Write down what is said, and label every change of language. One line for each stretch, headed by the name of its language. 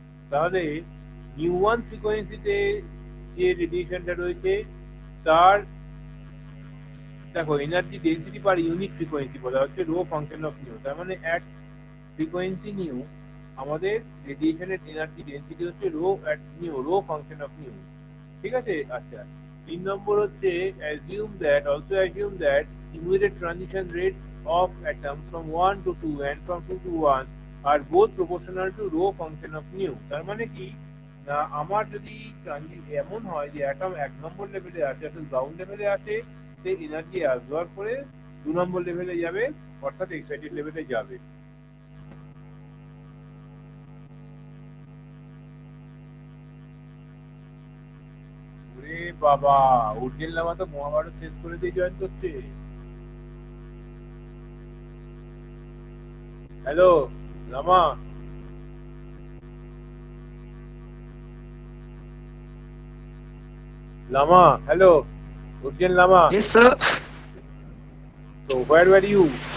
Bangla: তাহলে নিউ 1 ফ্রিকোয়েন্সিতে যে রেডিয়েশনটা রয়েছে তার দেখো energy density per unit frequency বলা হচ্ছে রো ফাংশন অফ নিউ। তার মানে অ্যাট ফ্রিকোয়েন্সি নিউ আমাদের রেডিয়েশনের এনার্জি ডেন্সিটি হচ্ছে রো ফাংশন অফ নিউ, ঠিক আছে? আচ্ছা, 3 নম্বর হচ্ছে
English: assume that stimulated transition rates of atoms from 1 to 2 and from 2 to 1 are both proportional to rho function of nu।
Bangla: তার মানে কি, না আমার যদি এমন হয় যে অ্যাটম 1 নম্বর লেভেলে আছে, অর্থাৎ গ্রাউন্ড লেভেলে আছে, সে এনার্জি অ্যাবজর্ব করে 2 নম্বর লেভেলে যাবে, অর্থাৎ এক্সাইটেড লেভেলে যাবে। বাবা, উর্জেন লামা তো মহাভারত শেষ করে দিয়ে জয়েন করছে।
English: Hello Lama, hello, Urjan Lama. Yes, sir. So where were you?